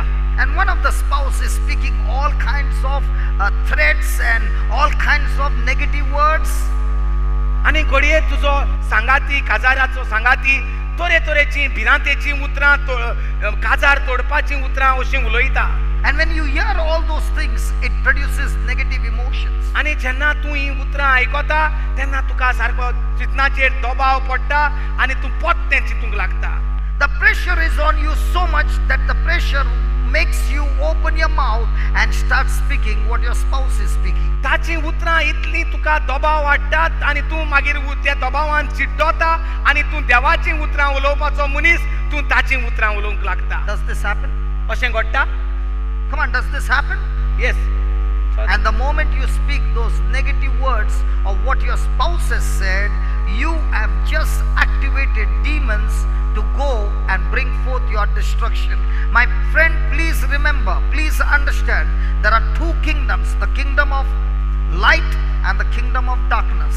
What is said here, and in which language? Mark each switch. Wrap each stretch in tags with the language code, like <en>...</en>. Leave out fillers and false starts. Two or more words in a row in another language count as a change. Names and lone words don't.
<en>and one of the spouse is speaking all kinds of threats and all kinds of negative words.</en> <kok>आनी घडये तुजो सांगाती, काजाराचो सांगाती तरेतरेची भिरांतेची उतरां, काजार तोडपाची उतरां अशीं उलयता.</kok> <en>And when you hear all those things, it produces negative emotions.</en> <kok>आनी जेन्ना तूं ही उतरां आयकता तेन्ना तुका सारको चिंतनाचेर दबाव पडटा आनी तूं पोत्तें चिंतूंक लागता.</kok> <en>The pressure is on you so much that the pressure makes you open your mouth and start speaking what your spouse is speaking.</en> <kok>ताची उतरां इतली तुका दबाव हाडटात आनी तूं मागीर त्या दबावान चिड्डोता आनी तूं देवाची उतरां उलोवपाचो मनीस तूं ताची उतरां उलोवंक लागता.</kok> <en>Does this happen?</en> <kok>अशें घडटा?</kok> <en>Come on, does this happen? येस. And the moment you speak those negative words of what your spouse has said, you have just activated demons to go and bring forth your destruction. My friend, please remember, please understand, there are two kingdoms, the kingdom of light and the kingdom of darkness.</en>